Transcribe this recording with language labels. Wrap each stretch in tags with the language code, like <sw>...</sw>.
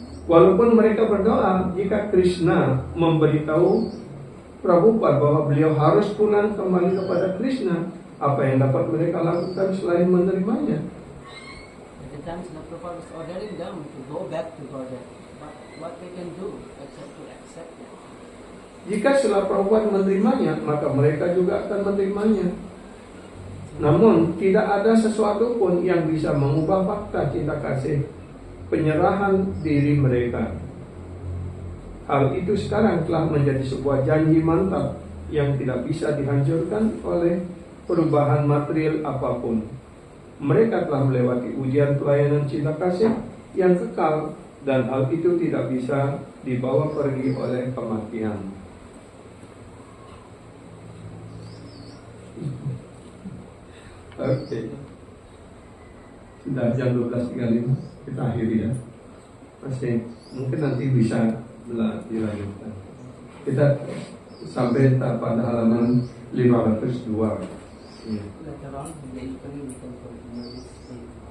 <id>Walaupun mereka berdoa, jika Krishna memberitahu Prabhupada bahwa beliau harus pulang kembali kepada Krishna, apa yang dapat mereka lakukan selain menerimanya?</id> <en>At the time, Srila Prabhupada was ordering them to go back to Godhead. But what they can do except to accept it?</en> <id>Jika Srila Prabhupada menerimanya, maka mereka juga akan menerimanya. Namun, tidak ada sesuatu pun yang bisa mengubah fakta cinta kasih penyerahan diri mereka. Hal itu sekarang telah menjadi sebuah janji mantap yang tidak bisa dihancurkan oleh perubahan material apapun. Mereka telah melewati ujian pelayanan cinta kasih yang kekal, dan hal itu tidak bisa dibawa pergi oleh kematian. Oke. Sudah jam 12.35, kita akhiri ya. Masih mungkin nanti bisa dilanjutkan. Kita sampai pada halaman 502. Ya.</id> <en>Later on, in the evening, we can continue this thing.</en>